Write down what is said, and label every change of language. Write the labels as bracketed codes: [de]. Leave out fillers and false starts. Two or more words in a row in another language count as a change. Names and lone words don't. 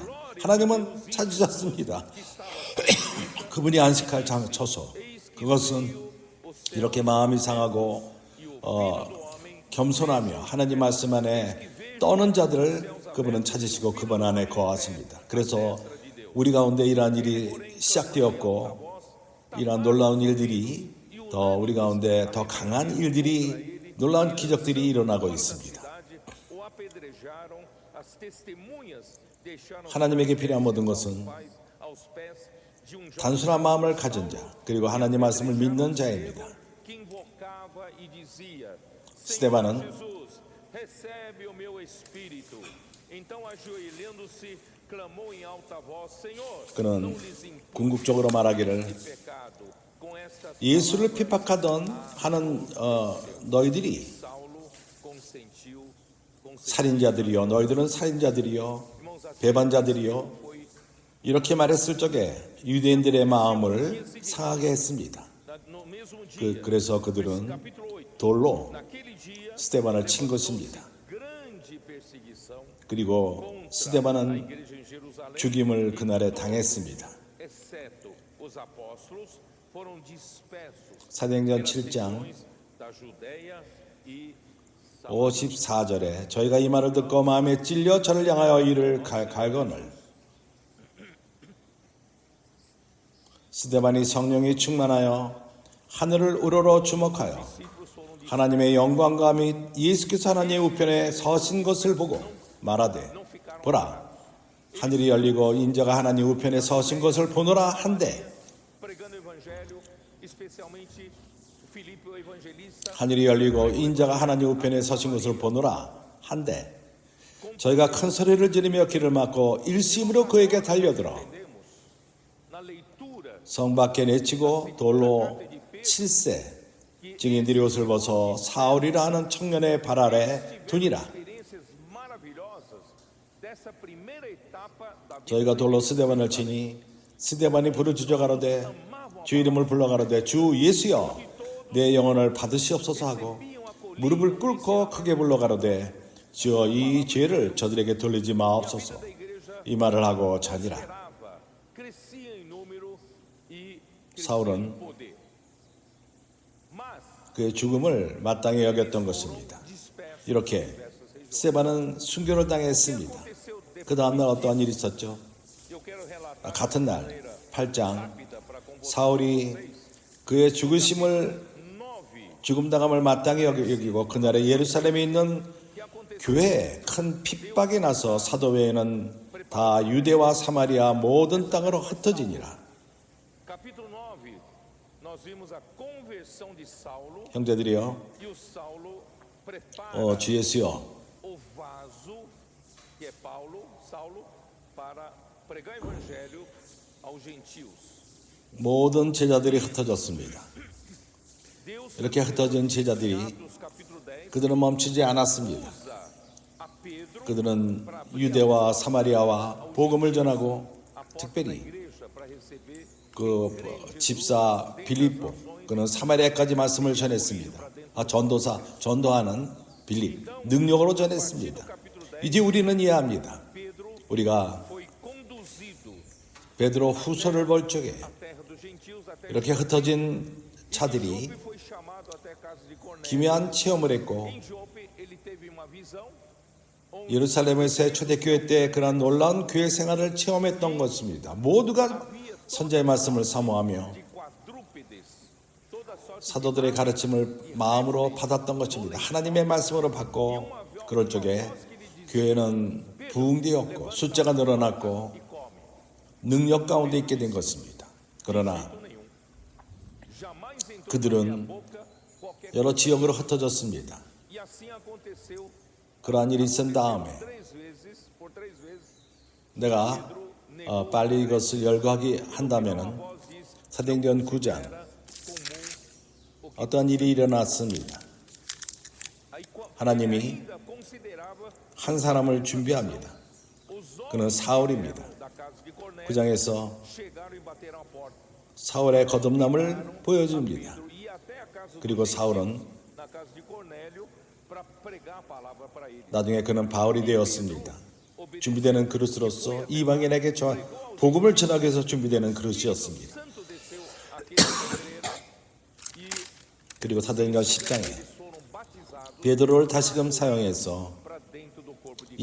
[ko] 하나님은 찾으셨습니다. 그분이 안식할 처소, 그것은 이렇게 마음이 상하고 겸손하며 하나님 말씀 안에 떠는 자들을 그분은 찾으시고 그분 안에 거하십니다. 그래서 우리 가운데 이러한 일이 시작되었고 이러한 놀라운 일들이 더 우리 가운데 더 강한 일들이 놀라운 기적들이 일어나고 있습니다. [pt] o apedrejaram, as testemunhas deixaram [ko] 하나님에게 필요한 모든 것은 [pt] aos pés de um jovem [ko] 단순한 마음을 가진 자 그리고 하나님 말씀을 믿는 자입니다. [pt] que invocava e dizia: [ko] 스데반은 [pt] Senhor Jesus, recebe o meu espírito. Então, ajoelhando-se, clamou em alta voz: Senhor, [ko] 그는 [pt] não lhes impute [ko] 궁극적으로 말하기를 [pt] pecado. Com estas [ko] 예수를 핍박하던 하는 너희들이 [pt] Saulo consentiu. [ko] 살인자들이요 너희들은 살인자들이요 배반자들이요 [pt] Foi [ko] 이렇게 말했을 적에 유대인들의 마음을 상하게 했습니다. [pt] mesmo dia, [ko] 그래서 그들은 [pt] capítulo 8, [ko] 돌로 [pt] naquele dia, [ko] 스데반을 친 것입니다. [pt] grande perseguição [ko] 그리고 [pt] contra a [ko] 스데반은 [pt] igreja em Jerusalém, [ko] 죽임을 그날에 당했습니다. [pt] exceto os apóstolos, foram dispersos [ko] 사도행전 [pt] pelas [ko] 7장 [pt] regiões da Judéia e [ko] 54절에 저희가 이 말을 듣고 마음에 찔려 저를 향하여 이를 갈거늘 스데반이 성령이 충만하여 하늘을 우러러 주목하여 하나님의 영광과 및 예수께서 하나님의 우편에 서신 것을 보고 말하되 보라 하늘이 열리고 인자가 하나님 우편에 서신 것을 보노라 한데 [pt] pregando o evangelho, especialmente Filipe o evangelista, [ko] 하늘이 열리고 인자가 하나님 우편에 서신 것을 보노라 한데 저희가 큰 소리를 지르며 길을 막고 일심으로 그에게 달려들어 [pt] entendemos na leitura [ko] 성 밖에 내치고 돌로 칠세 증인들이 옷을 벗어 사울이라 하는 청년의 발 아래 두니라. [pt] experiências maravilhosas dessa primeira etapa da vida. [ko] 저희가 돌로 스데반을 치니 스데반이 부르짖어 가로되 주 이름을 불러 가로되 주 예수여 내 영혼을 받으시옵소서 하고 무릎을 꿇고 크게 불러 가로되 주여 이 죄를 저들에게 돌리지 마옵소서 이 말을 하고 자니라. [pt] Gerava, crescia em número e crescia [ko] 사울은 [pt] em poder. Mas [ko] 그의 죽음을 마땅히 여겼던 것입니다. [pt] disperso [ko] 이렇게 스데반은 순교를 당했습니다. [pt] aconteceu depois. [ko] 그 다음날 어떠한 일이 있었죠? [pt] Eu quero relatar [ko] 같은 날 [pt] de maneira [ko] 8장 [pt] rápida para com vocês. [ko] 사울이 그의 죽으심을 9 죽음당함을 마땅히 여기고 그날에 예루살렘에 있는 [pt] que aconteceu [ko] 교회에 큰 핍박이 나서 사도 외에는 다 유대와 사마리아 모든 땅으로 흩어지니라. [pt] capítulo 9 nós vimos a conversão de Saulo [ko] 형제들이여 [pt] e o Saulo prepara [ko] 주 예수여 [pt] o vaso que é Saulo para pregar o evangelho aos gentios. [ko] 모든 제자들이 흩어졌습니다. [pt] Deus [ko] 이렇게 흩어진 제자들이 [pt] Atos capítulo 10 [ko] 그들은 멈추지 않았습니다. [pt] usa a Pedro [ko] 그들은 유대와 사마리아와 복음을 전하고 [pt] a porta da [ko] 특별히 [pt] igreja para receber [ko] 그 집사 빌립보 그는 사마리아까지 말씀을 전했습니다. 전도하는 빌립 능력으로 전했습니다. 이제 우리는 이해합니다. [pt] Pedro [ko] 우리가 [pt] foi conduzido [ko] 베드로 후서를 볼 적에 [pt] à terra dos gentios até [ko] 이렇게 흩어진 차들이 [pt] Jope foi chamado até a casa de Cornélio. [ko] 기묘한 체험을 했고 [pt] Em Jope ele teve uma visão [ko] 예루살렘에서의 초대교회 때 그런 놀라운 교회 생활을 체험했던 것입니다. 모두가 선자의 말씀을 사모하며 [pt] de quadrúpedes, toda sorte [ko] 사도들의 가르침을 마음으로 받았던 것입니다. 하나님의 말씀으로 받고 그럴 적에 교회는 부흥되었고 숫자가 늘어났고 [pt] e come. [ko] 능력 가운데 있게 된 것입니다. 그러나 [pt] Nenhum. Jamais entrou [ko] 그들은 [pt] na minha boca qualquer [ko] 여러 지역으로 흩어졌습니다. [pt] E assim aconteceu [ko] 그러한 일이 있은 다음에 [pt] por três vezes, [ko] 내가 빨리 이것을 열거하기 한다면은 [pt] voz diz, [ko] 사도행전 9장 [pt] era comum. [ko] 어떠한 일이 일어났습니다. [pt] Aí [ko] 하나님이 [pt] ainda considerava [ko] 한 사람을 준비합니다. [pt] os [ko] 그는 [pt] homens [ko] 사울입니다. [pt] da casa de Cornélio [ko] 9장에서 [pt] chegaram e bateram a porta. [ko] 사울의 거듭남을 보여줍니다. [pt] Pedro ia até a casa do [ko] 그리고 [pt] gentio, [ko] 사울은 [pt] na casa de Cornélio para pregar a palavra para ele. [ko] 나중에 그는 바울이 되었습니다. 준비되는 그릇으로서 이방인에게 복음을 전하기 위해서 준비되는 그릇이었습니다. [pt] Santo desceu aquele pedreiro e [ko] 그리고 사도행전 10장에 [pt] foram batizados [ko] 베드로를 다시금 사용해서 [pt] para dentro do corpo de